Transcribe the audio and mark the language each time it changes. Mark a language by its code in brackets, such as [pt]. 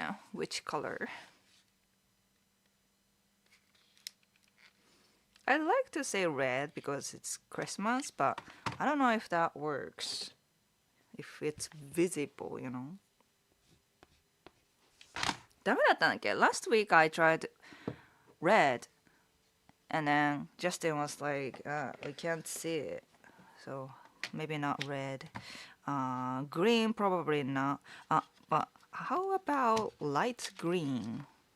[en] Which color? I'd like to say red because it's Christmas, but I don't know if that works. If it's visible, [ja] ダメだったんだっけ? [en] Last week I tried red and then Justin was like, we can't see it. So maybe not red. Green probably not. But how about light green?